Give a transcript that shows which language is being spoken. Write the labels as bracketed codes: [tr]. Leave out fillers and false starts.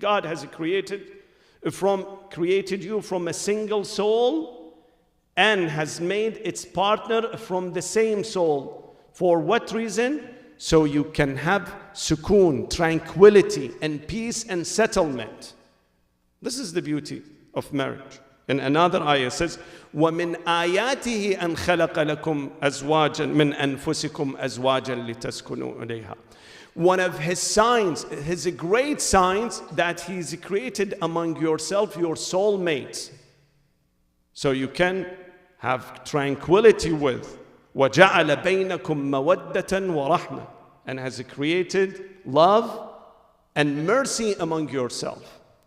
[en] God has created you from a single soul and has made its partner from the same soul. For what reason? So you can have sukoon, tranquility and peace and settlement. This is the beauty of marriage. In another ayah it says, [ar] وَمِنْ آيَاتِهِ أَنْ خَلَقَ لَكُمْ أَزْوَاجًا مِنْ أَنفُسِكُمْ أَزْوَاجًا لِتَسْكُنُوا إِلَيْهَا. [en] One of his signs, his great signs, that he's created among yourself your soulmates. So you can have tranquility with. [ar] وَجَعَلَ بَيْنَكُمْ مَوَدَّةً وَرَحْمَةً. [en] And has created love and mercy among yourself.